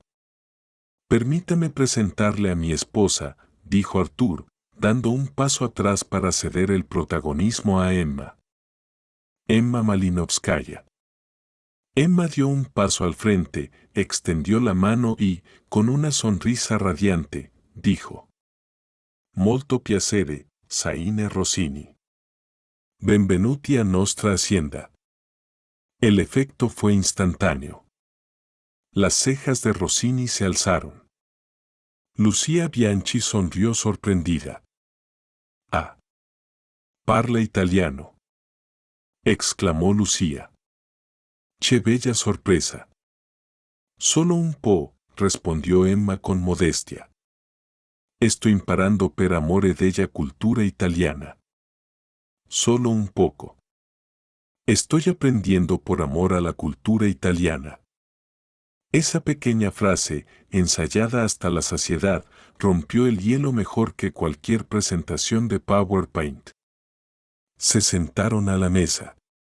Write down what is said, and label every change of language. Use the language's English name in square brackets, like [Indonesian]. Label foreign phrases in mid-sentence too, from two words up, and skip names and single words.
[Spanish] «Permítame presentarle a mi esposa», dijo Artur, dando un paso atrás para ceder el protagonismo a Emma. «Emma Malinovskaya». Emma dio un paso al frente, extendió la mano y, con una sonrisa radiante, dijo: [Italian] «Molto piacere, Zaine Rossini. Benvenuti a nostra azienda». [Spanish] El efecto fue instantáneo. Las cejas de Rossini se alzaron. Lucia Bianchi sonrió sorprendida. [Italian] «Ah, parla italiano», exclamó Lucia. «Che bella sorpresa». «Solo un po'», [Spanish] respondió Emma con modestia. [Italian] «Sto imparando per amore della cultura italiana». [Spanish] «Solo un poco». «Estoy aprendiendo por amor a la cultura italiana». Esa pequeña frase, ensayada hasta la saciedad, rompió el hielo mejor que cualquier presentación de PowerPoint. Se sentaron a la mesa.